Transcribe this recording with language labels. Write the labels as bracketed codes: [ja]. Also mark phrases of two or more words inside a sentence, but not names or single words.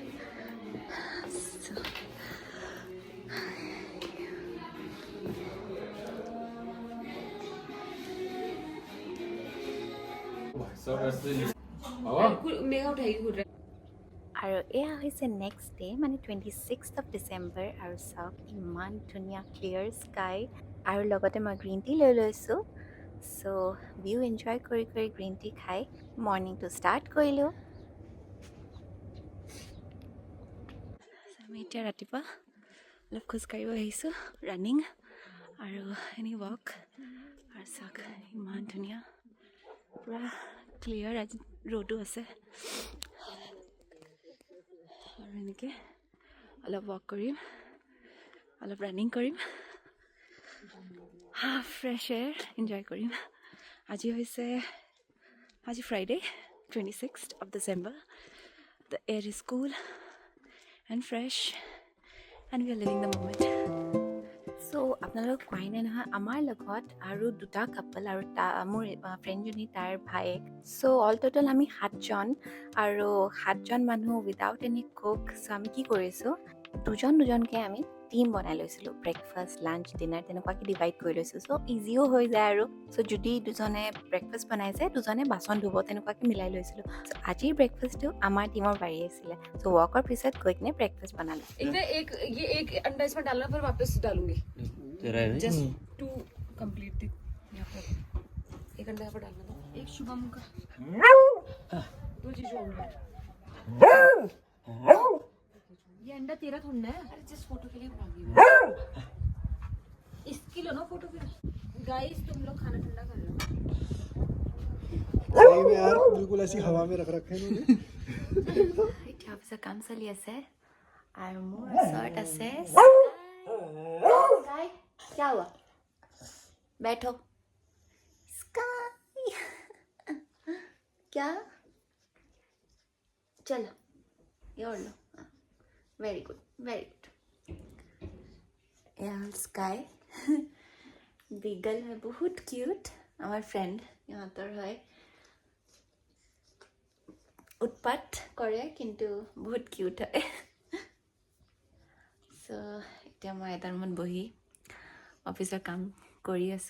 [as] আৰু এয়া হৈছে [en] next day, [as] মানে [en] 26th of December. [as] আৰু চাওক ইমান ধুনীয়া [en] clear sky, [as] আৰু লগতে মই [en] green tea [as] লৈ লৈছোঁ. চ' [en] view enjoy [as] কৰি কৰি [en] green tea [as] খাই মৰ্ণিংটো ষ্টাৰ্ট কৰিলোঁ. আমি এতিয়া ৰাতিপুৱা অলপ খোজকাঢ়িব আহিছোঁ, ৰানিং আৰু [en] any walk. [as] আৰু চাওক ইমান ধুনীয়া, পূৰা ক্লিয়াৰ. আজি ৰ'দো আছে. আৰু এনেকৈ অলপ ৱাক কৰিম, অলপ ৰানিং কৰিম, [en] fresh air enjoy [as] কৰিম. আজি ফ্ৰাইডে [en] 26th of December. The air is cool and fresh and we are living the moment. [as] চ' আপোনালোক কোৱাই নাই নহয়, আমাৰ লগত আৰু দুটা কাপল আৰু মোৰ ফ্ৰেণ্ডজনী, তাৰ ভায়েক. চ' [en] all total [as] আমি 7জন, আৰু 7জন মানুহ [en] without any cook. [as] চ' আমি কি কৰিছোঁ, দুজনকৈ আমি টিম বনাই লৈছিলোঁ. [en] breakfast, lunch, dinner [as] তেনেকুৱাকৈ ডিভাইড কৰি লৈছোঁ. চ' ইজিও হৈ যায়. আৰু চ' যদি দুজনে ব্ৰেকফাষ্ট বনাইছে, দুজনে বাচন ধুব, তেনেকুৱাকৈ মিলাই লৈছিলোঁ. চ' আজিৰ ব্ৰেকফাষ্টটো আমাৰ টিমৰ বাঢ়ি আছিলে. চ' ৱাকৰ পিছত গৈ কিনে ব্ৰেকফাষ্ট বনালোঁ. [hi] एक अंडा इसमें डालना, फिर वापस डालूंगी [en] just to complete [hi] यहाँ पर. एक अंडा यहाँ पर डालना था, एक शुभम का, 2 चीज़ होंगे. ये अंडा तेरा थोड़ा है. अरे [en] just photo [hi] के लिए मांगी मैं. इसकी लो ना फोटो. फिर गाइस तुम लोग खाना ठंडा कर लो. सही में यार, बिल्कुल ऐसी हवा में रख रखे हैं इन्होंने. [as] এতিয়া অফিচৰ কাম চলি আছে আৰু মোৰ ওচৰত আছে স্কাই. [hi] क्या हुआ? बैठो. स्काई क्या? चलो ये और लो. [en] very good, very good. [as] यहाँ स्काई বিগল হয়, বহুত কিউট. আমার ফ্রেন্ড ইহঁতৰ হয়, উৎপাত কৰে কিন্তু বহুত কিউট হয়. চ' এতিয়া মই এটা ৰুমত বহি অফিচৰ কাম কৰি আছোঁ.